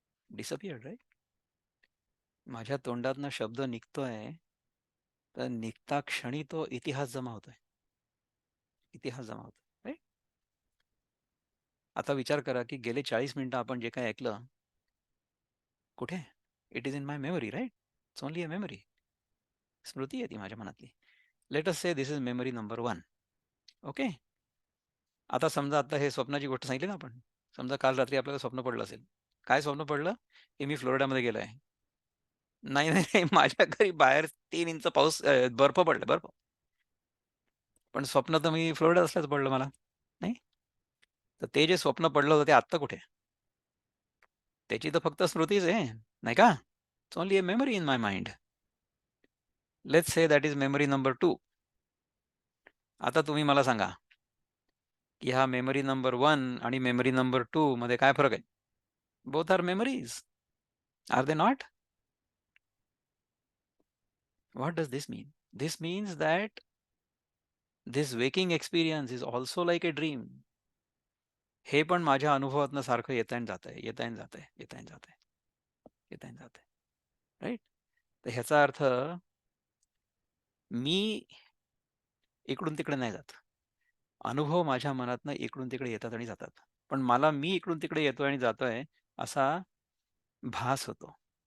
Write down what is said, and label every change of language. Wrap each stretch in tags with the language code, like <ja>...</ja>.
<mr>डिसअपिअर्ड, right? माझ्या तोंडातनं शब्द निघतोय, तर निघता क्षणी तो इतिहास जमा होतोय. इतिहास जमा होतोय, राईट? आता विचार करा, की गेले 40 मिनिटं आपण जे काही ऐकलं, कुठे?</mr> <en>It is in my memory, right? It's only a memory.</en> <mr>स्मृती आहे ती माझ्या मनातली.</mr> <en>Let us say this is memory number 1. Okay?</en> <mr>आता समजा आता हे स्वप्नाची गोष्ट सांगितली ना आपण. समजा काल रात्री आपल्याला स्वप्न पडलं असेल. काय स्वप्न पडलं? की मी फ्लोरिडामध्ये गेलो आहे. नाही, नाही, नाही. माझ्या घरी बाहेर 3 इंच पाऊस, बर्फ पडला, बर्फ. पण स्वप्न तर मी फ्लोरिडात असल्याचं पडलं मला. नाही? तर ते जे स्वप्न पडलं होतं ते आत्ता कुठे? त्याची तर फक्त स्मृतीच आहे, नाही का?</mr> <en>It's only a memory in my mind. Let's say that is memory number 2.</en> <mr>आता तुम्ही मला सांगा, की हा मेमरी नंबर 1 आणि मेमरी नंबर 2 मध्ये काय फरक आहे?</mr> <en>Both are memories. Are they not? What does this mean? This means that this waking experience is also like a dream.</en> <mr>हे पण माझ्या अनुभवातनं सारखं येतंय आणि जातंय, येतंय आणि जातंय, येतंय आणि जातंय, येतंय आणि जातंय. राइट? तर ह्याचा अर्थ मी इकडून-तिकडे नाही जात. अनुभव माझ्या मनातनं इकडून-तिकडे येतात आणि जातात. पण मला मी इकडून-तिकडे येतोय आणि जातोय असा भास होतो.</mr>